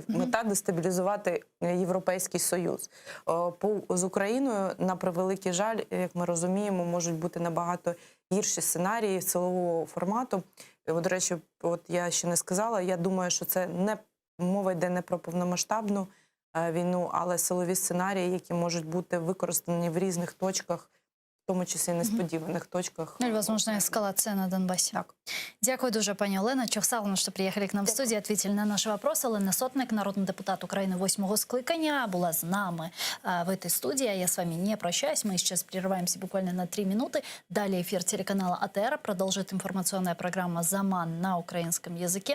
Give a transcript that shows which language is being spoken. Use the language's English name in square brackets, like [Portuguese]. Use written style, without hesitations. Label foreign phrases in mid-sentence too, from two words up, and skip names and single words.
[Ukrainian] Мета дестабілізувати Європейський Союз. З Україною, на превеликий жаль, як ми розуміємо, можуть бути набагато гірші сценарії силового формату. До речі, я ще не сказала, я думаю, що це не мова йде не про повномасштабну війну, але силові сценарії, які можуть бути використані в різних точках, в тому числі несподіваних точках. [Russian] Или, возможно, эскалация на Донбассе. [Ukrainian] Так. Дякую дуже, пані Олена Чохсаловна, що приїхали [Russian] к нам [Ukrainian] в студію, відповіли на наші вопроси. Олена Сотник, народний депутат України 8-го скликання, була з нами [Russian] в этой студии. Я с вами не прощаюсь. Мы сейчас прерываемся буквально на 3 минуты. Далее эфир телеканала АТР продолжит информационная программа «Заман» на украинском языке.